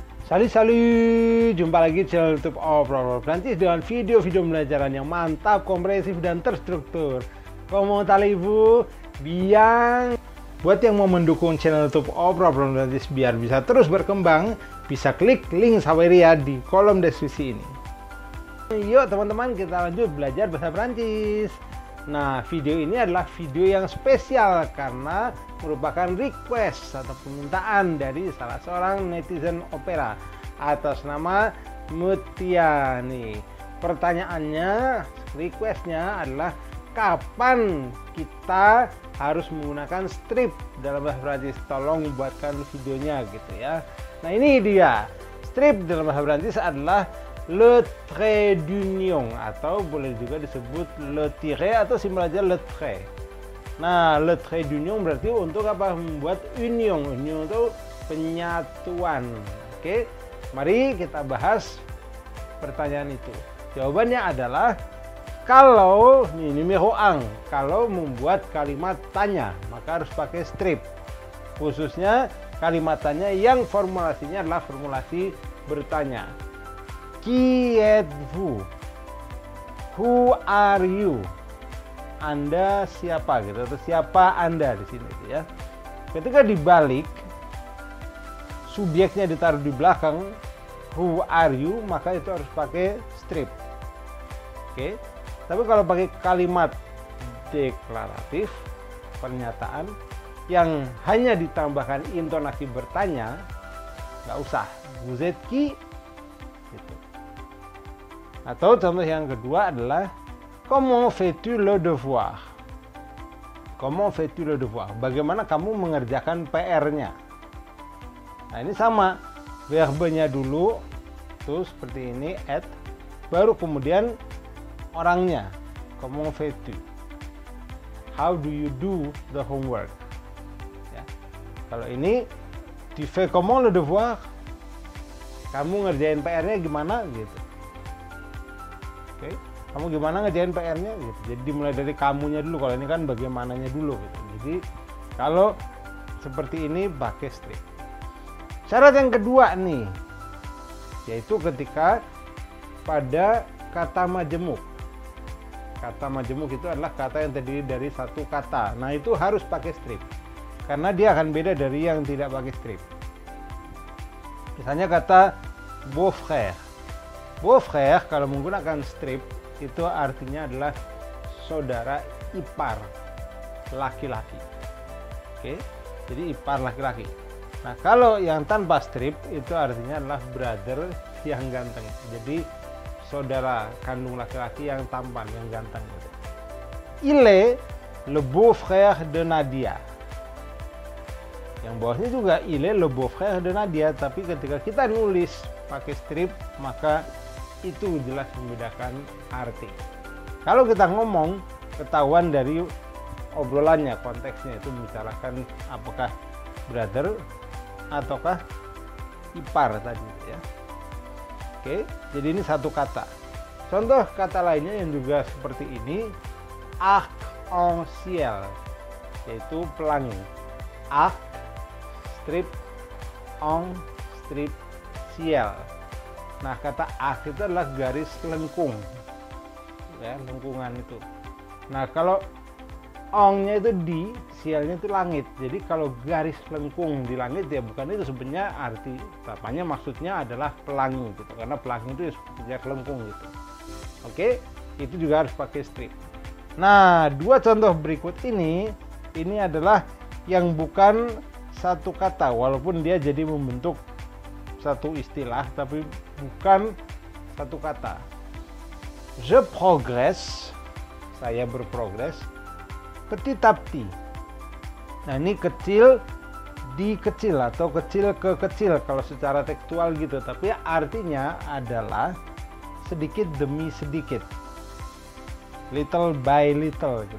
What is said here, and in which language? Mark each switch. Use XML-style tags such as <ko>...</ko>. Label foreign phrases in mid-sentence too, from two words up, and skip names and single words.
<id>Salut, jumpa lagi di channel YouTube Obrol Prancis dengan video-video pembelajaran yang mantap, komprehensif, dan terstruktur.</id> <fr>Comment allez-vous? Bien.</fr> <id>Buat yang mau mendukung channel YouTube Obrol Prancis biar bisa terus berkembang, bisa klik link Saweria di kolom deskripsi ini. Yuk teman-teman, kita lanjut belajar bahasa Prancis. Nah, video ini adalah video yang spesial karena merupakan request atau permintaan dari salah seorang netizen Opera atas nama Mutia nih. Pertanyaannya, requestnya adalah kapan kita harus menggunakan strip dalam bahasa Prancis? Tolong buatkan videonya gitu ya. Nah, ini dia. Strip dalam bahasa Prancis adalah</id> <fr>le trait d'union</fr> <id>atau boleh juga disebut</id> <fr>le tiret</fr> <id>atau simpel aja</id> <fr>le trait.</fr> <id>Nah,</id> <fr>le trait d'union</fr> <id>berarti untuk apa? Membuat union. Union itu penyatuan. Oke, mari kita bahas pertanyaan itu. Jawabannya adalah kalau ini numero 1, kalau membuat kalimat tanya maka harus pakai strip. Khususnya kalimat tanya yang formulasinya adalah formulasi bertanya.</id> <fr>Qui êtes-vous?</fr> <en>Who are you?</en> <id>Anda siapa gitu, atau siapa Anda di sini ya. Ketika dibalik, subjeknya ditaruh di belakang,</id> <en>who are you,</en> <id>maka itu harus pakai strip. Oke. Tapi kalau pakai kalimat deklaratif, pernyataan yang hanya ditambahkan intonasi bertanya, nggak usah.</id> <fr>Vous êtes qui?</fr> <id>Gitu. Atau contoh yang kedua adalah</id> <fr>comment fais-tu le devoir? Comment fais-tu le devoir?</fr> <id>Bagaimana kamu mengerjakan PR-nya? Nah, ini sama. Verbenya dulu tuh seperti ini, at, baru kemudian orangnya.</id> <fr>Comment fais-tu?</fr> <en>How do you do the homework?</en> <id>Ya. Kalau ini</id> <fr>tu fais comment le devoir?</fr> <id>Kamu ngerjain PR-nya gimana gitu. Oke, kamu gimana ngerjain PR-nya gitu. Jadi dimulai dari kamunya dulu. Kalau ini kan bagaimananya dulu gitu. Jadi kalau seperti ini pakai strip. Syarat yang kedua nih, yaitu ketika pada kata majemuk. Kata majemuk itu adalah kata yang terdiri dari satu kata. Nah, itu harus pakai strip. Karena dia akan beda dari yang tidak pakai strip. Misalnya kata beau-frère. Beau-frère kalau menggunakan strip itu artinya adalah saudara ipar laki-laki. Oke, jadi ipar laki-laki. Nah, kalau yang tanpa strip itu artinya adalah brother yang ganteng. Jadi saudara kandung laki-laki yang tampan, yang ganteng.</id> <fr>Il est le beau-frère de Nadia.</fr> <id>Yang bawahnya juga</id> <fr>il est le beau-frère de Nadia,</fr> <id>tapi ketika kita nulis pakai strip maka itu jelas membedakan arti. Kalau kita ngomong, ketahuan dari obrolannya, konteksnya itu membicarakan apakah brother ataukah ipar tadi ya. Oke, jadi ini satu kata. Contoh kata lainnya yang juga seperti ini,</id> <fr>arc-en-ciel,</fr> <id>yaitu pelangi.</id> <fr>Arc, strip, en, strip, ciel.</fr> <id>Nah, kata arc itu adalah garis lengkung, ya, lengkungan itu. Nah, kalau ongnya itu di, sialnya itu langit. Jadi kalau garis lengkung di langit ya bukan itu sebenarnya arti tapanya, maksudnya adalah pelangi gitu. Karena pelangi itu seperti lengkung gitu. Oke, itu juga harus pakai strip. Nah, dua contoh berikut ini adalah yang bukan satu kata, walaupun dia jadi membentuk satu istilah tapi bukan satu kata.</id> <fr>Je progresse,</fr> <id>saya berprogres,</id> <fr>petit à petit.</fr> <id>Nah, ini kecil di kecil atau kecil ke kecil kalau secara tekstual gitu, tapi artinya adalah sedikit demi sedikit,</id> <en>little by little gitu.</en>